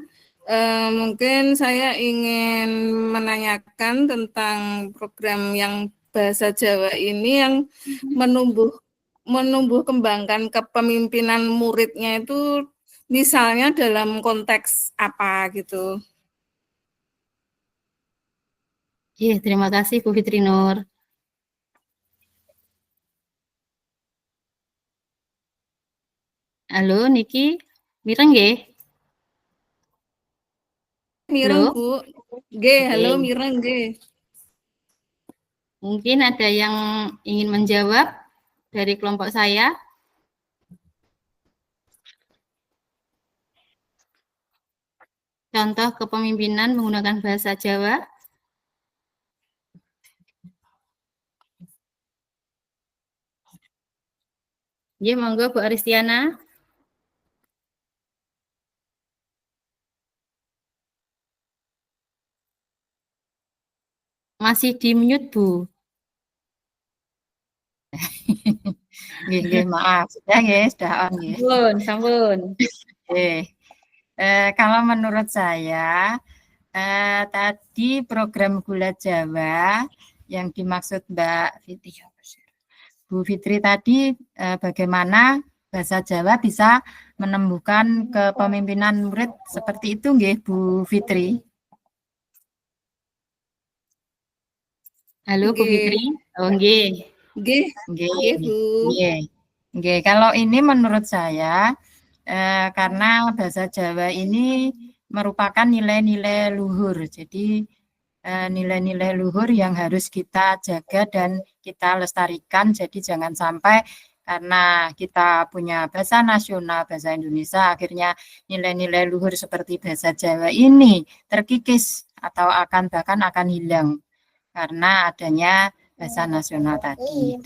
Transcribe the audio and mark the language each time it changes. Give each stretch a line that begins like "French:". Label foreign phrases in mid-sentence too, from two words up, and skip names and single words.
Indonesian: Mungkin saya ingin menanyakan tentang program yang bahasa Jawa ini yang menumbuh kembangkan kepemimpinan muridnya itu misalnya dalam konteks apa gitu. Terima kasih Bu Fitri Nur.
Javanese: Halo Niki, mireng nggih? Mireng Bu. Halo mireng nggih.
Indonesian: Mungkin ada yang ingin menjawab dari kelompok saya. contoh kepemimpinan menggunakan bahasa Jawa. Ya, monggo Bu Aristiana. Masih di mute, Bu. Nggih, maaf. Sudah nggih, sudah on nggih.
Javanese: Sampun, sampun.
Indonesian: Kalau menurut saya tadi program Gula Jawa yang dimaksud Bu Fitri tadi bagaimana bahasa Jawa bisa menumbuhkan kepemimpinan murid seperti itu nggih Bu Fitri? Halo Bu Fitri. Oh, nggih. Nggih, Nggih, nggih, Bu. nggih. Nggih, kalau ini menurut saya karena bahasa Jawa ini merupakan nilai-nilai luhur. Jadi nilai-nilai luhur yang harus kita jaga dan kita lestarikan. Jadi jangan sampai karena kita punya bahasa nasional, bahasa Indonesia, akhirnya nilai-nilai luhur seperti bahasa Jawa ini terkikis atau bahkan akan hilang karena adanya bahasa nasional tadi.